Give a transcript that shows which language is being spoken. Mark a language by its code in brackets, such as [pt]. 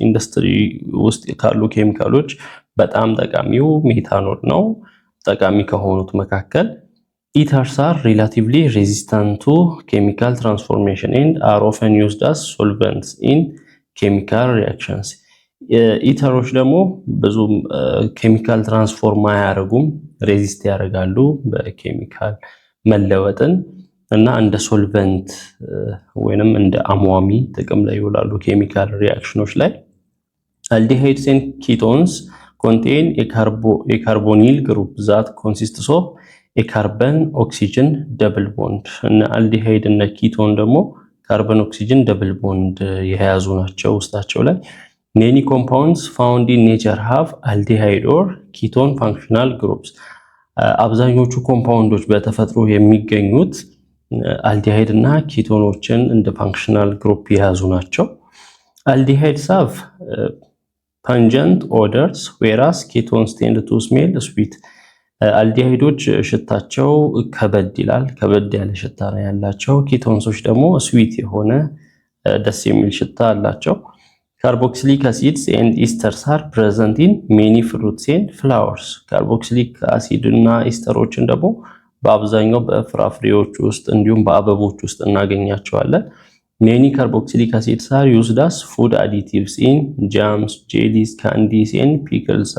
[am] ኢንዱስትሪ ውስጥ ካሉ ኬሚካሎች በጣም ጠቃሚው ሜታኖል ነው። ጠቃሚ ከሆኑት መካከል [en] ethers are relatively resistant to chemical transformation and are often used as solvents in chemical reactions. [am] ኢተሮች ደግሞ ብዙም ኬሚካል ትራንስፎርም አያደርጉም፣ ሬዚስት ያደርጋሉ በኬሚካል መለወጥን እና እንደ ሶልቨንት ወይንም እንደ አሟሚ ጥቅም ላይ ይውላሉ ኬሚካል ሪአክሽኖች ላይ። [en] aldehydes and ketones contain a carbonyl group that consists of a carbon oxygen double bond. [am] እና [en] aldehyde እና ketone [am] ደግሞ [en] carbon oxygen double bond [am] የያዙ ናቸው ውስጣቸው ላይ። [en] many compounds found in nature have aldehyde or ketone functional groups. [am] አብዛኞቹ ኮምፓውንዶች በተፈጥሮ የሚገኙት [en] aldehyde [am] እና ኬቶኖችን እንደ [en] functional group [am] የያዙ ናቸው። [en] aldehydes have pungent odors whereas ketones tend to smell sweet. [am] አልዲሃይዶች ሽታቸው ከበድ ይላል፣ ከበድ ያለ ሽታ ነው ያላቸው። ኬቶንሶች ደግሞ ስዊት የሆነ ደስ የሚል ሽታ አላቸው። [en] carboxylic acids and esters are present in many fruits and flowers. carboxylic acid [am] እና ኤስተሮችን ደግሞ በአብዛኛው በፍራፍሬዎች ውስጥ እንዲሁም በአበቦች ውስጥ እናገኛቸዋለን። [en] many carboxylic acids are used as food additives in jams, jellies, candies and pickles.